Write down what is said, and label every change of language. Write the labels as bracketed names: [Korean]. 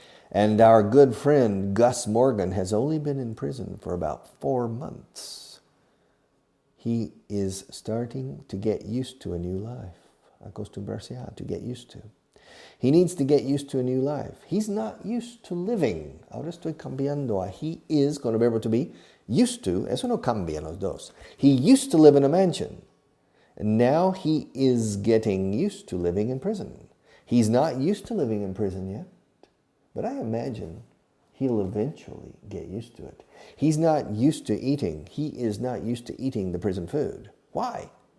[English] And our good friend Gus Morgan has only been in prison for about 4 months. He is starting to get used to a new life. [Spanish] Acostumbrarse a, [English] to get used to. He needs to get used to a new life. He's not used to living. [Spanish] Ahora estoy cambiando a he is con el verbo to be. Used to, eso no cambia los dos. [English] He used to live in a mansion. And now he is getting used to living in prison. He's not used to living in prison yet. But I imagine he'll eventually get used to it. He's not used to eating. He is not used to eating the prison food. Why?